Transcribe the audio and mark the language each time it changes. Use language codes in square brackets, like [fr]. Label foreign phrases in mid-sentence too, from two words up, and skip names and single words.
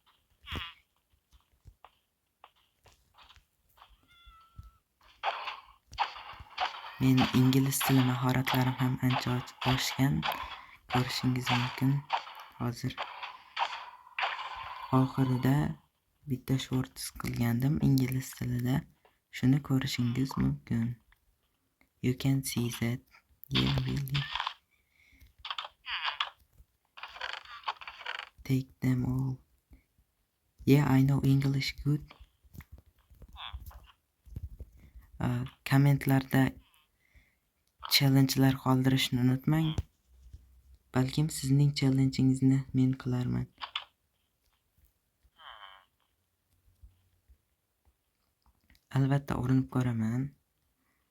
[uz] Men ingliz tili mahoratlarim ham ancha oshgan. Ko'rishingiz mumkin. Hozir oxirida bitta shorts qilgandim ingliz tilida. Shuni ko'rishingiz mumkin. [en] You can see that. Yeah, really. Take them all. Yeah, I know English good. [uz] Kommentlarda challenge'lar qoldirishni unutmang. Balkim sizning challenge'ingizni men qilarman. Albatta urinib ko'raman.